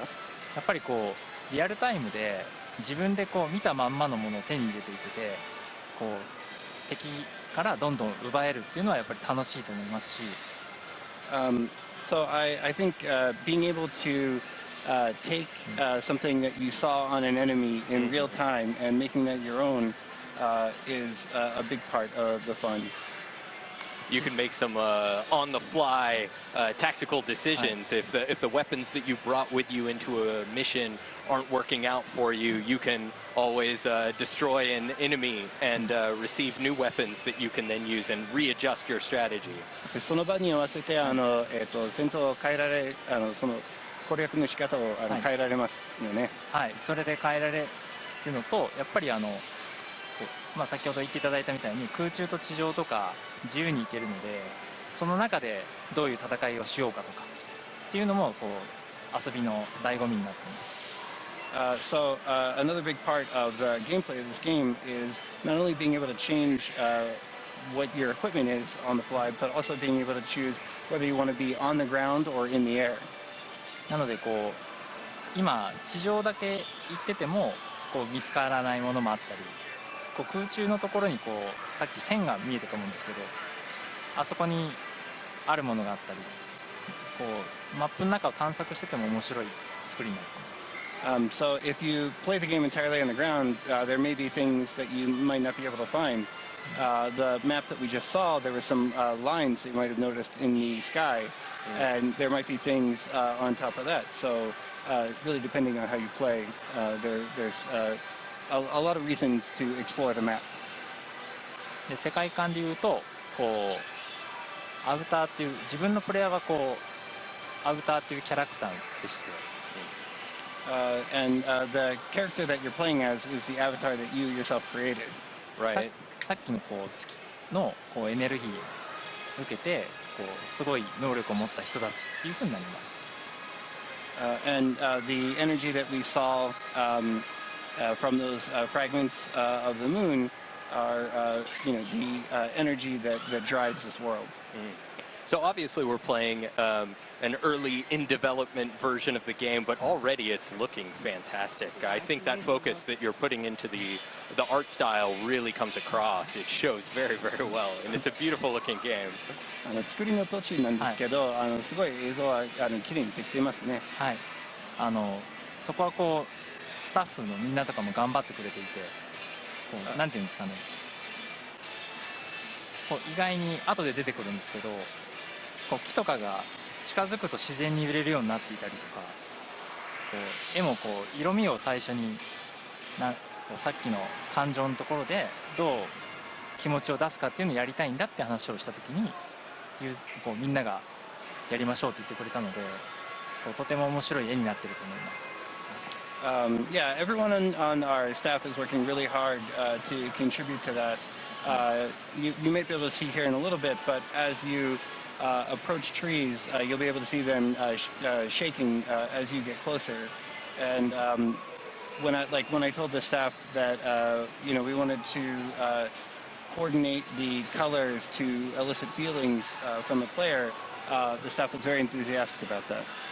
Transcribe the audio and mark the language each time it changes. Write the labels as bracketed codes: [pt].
[ja] やっぱりこうリアルタイムで自分でこう見たまんまのものを手に入れていけて、こう敵からどんどん奪えるっていうのはやっぱり楽しいと思いますし。 [en] So I think being able to take something that you saw on an enemy in real time and making that your own is a big part of the fun. You can make some on-the-fly tactical decisions. If the weapons that you brought with you into a mission aren't working out for you, you can always destroy an enemy and receive new weapons that you can then use and readjust your strategy. [ja] その場に合わせて戦闘を変えられ、その攻略の仕方を変えられますよね。はい、それで変えられるのと、やっぱりまあ先ほど言っていただいたみたいに空中と地上とか自由に行けるので、その中でどういう戦いをしようかとかっていうのもこう遊びの醍醐味になっています。 [en] So another big part of the gameplay of this game is not only being able to change what your equipment is on the fly, but also being able to choose whether you want to be on the ground or in the air. [ja] なのでこう今地上だけ行っててもこう見つからないものもあったり、こう空中のところにこうさっき線が見えたと思うんですけど、あそこにあるものがあったり、こうマップの中を探索してても面白い作りになっています。 [en] So if you play the game entirely on the ground, there may be things that you might not be able to find. The map that we just saw, there were some lines that you might have noticed in the sky, and there might be things on top of that. So really depending on how you play, there's a lot of reasons to explore the map. [ja] で世界観でいうとこうアウターっていう自分のプレイヤーがこうアウターっていうキャラクターでして、 [en] And the character that you're playing as is the avatar that you yourself created. Right. [ja] さっきのこう月のこうエネルギーを受けてこうすごい能力を持った人たちっていう風になります。 [en] And the energy that we saw from those fragments of the moon are, the energy that drives this world. So obviously we're playing an early in development version of the game, but already it's looking fantastic. I think that focus that you're putting into the art style really comes across. It shows very, very well, and it's a beautiful looking game. [ja] 作りの途中なんですけど、すごい映像は綺麗にできていますね。はい。そこはこうスタッフのみんなとかも頑張ってくれていて、こうなんていうんですかね。こう意外に後で出てくるんですけど、こう木とかが近づくと自然に揺れるようになっていたりとか、こう絵もこう色味を最初にさっきの感情のところでどう気持ちを出すかっていうのをやりたいんだって話をした時にこうみんながやりましょうって言ってくれたので、こうとても面白い絵になってると思います。 [en] Yeah, everyone on our staff is working really hard to contribute to that. You may be able to see here in a little bit, but as you approach trees, you'll be able to see them shaking as you get closer. And when I told the staff that we wanted to coordinate the colors to elicit feelings from the player, the staff was very enthusiastic about that.